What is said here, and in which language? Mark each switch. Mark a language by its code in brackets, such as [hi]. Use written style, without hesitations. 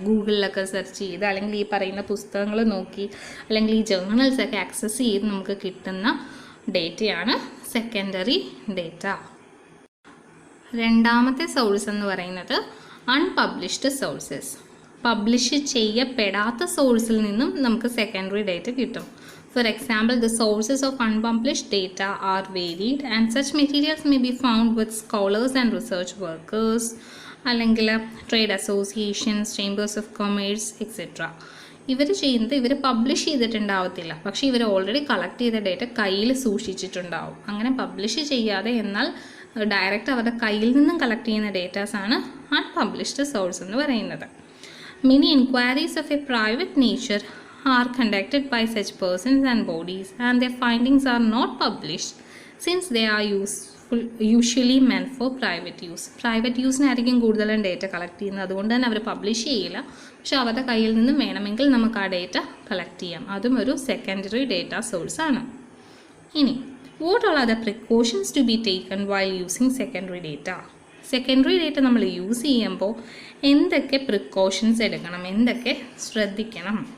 [ml] ഗൂഗിളിലൊക്കെ search ചെയ്ത് അല്ലെങ്കിൽ ഈ പറയുന്ന പുസ്തകങ്ങൾ നോക്കി അല്ലെങ്കിൽ ഈ ജേർണൽസൊക്കെ ആക്സസ് ചെയ്ത് നമുക്ക് കിട്ടുന്ന ഡേറ്റയാണ് സെക്കൻഡറി ഡേറ്റ. രണ്ടാമത്തെ സോഴ്സ് എന്ന് പറയുന്നത് അൺപബ്ലിഷ്ഡ് സോഴ്സസ്. പബ്ലിഷ് ചെയ്യപ്പെടാത്ത സോഴ്സിൽ നിന്നും നമുക്ക് സെക്കൻഡറി ഡേറ്റ കിട്ടും. [en] For example, the sources of unpublished data are varied and such materials may be found with scholars and research workers, [ml] അല്ലെങ്കിൽ [en] Trade associations, chambers of commerce etcetera. [ml] ഇവർ ചെയ്യുന്നത് ഇവർ publish ചെയ്തിട്ടുണ്ടാവത്തില്ല, പക്ഷേ ഇവർ ഓൾറെഡി കളക്ട് ചെയ്ത data കയ്യിൽ സൂക്ഷിച്ചിട്ടുണ്ടാവും. അങ്ങനെ പബ്ലിഷ് ചെയ്യാതെ എന്നാൽ ഡയറക്റ്റ് അവരുടെ കയ്യിൽ നിന്നും കളക്ട് ചെയ്യുന്ന ഡേറ്റാസാണ് അൺപബ്ലിഷ്ഡ് സോഴ്സ് എന്ന് പറയുന്നത്. [en] Many inquiries of a private nature are conducted by such persons and bodies and their findings are not published since they are usually meant for private use. [ml] Private യൂസിനായിരിക്കും കൂടുതലും data collect ചെയ്യുന്നത്, അതുകൊണ്ട് തന്നെ അവർ publish ചെയ്യില്ല. പക്ഷെ അവരുടെ കയ്യിൽ നിന്നും വേണമെങ്കിൽ നമുക്ക് ആ ഡേറ്റ കളക്ട് ചെയ്യാം. അതും ഒരു സെക്കൻഡറി ഡേറ്റ സോഴ്സ് ആണ്. ഇനി [en] what all are the precautions to be taken while using secondary data? [ml] Secondary data നമ്മൾ യൂസ് ചെയ്യുമ്പോൾ എന്തൊക്കെ പ്രിക്കോഷൻസ് എടുക്കണം, എന്തൊക്കെ ശ്രദ്ധിക്കണം?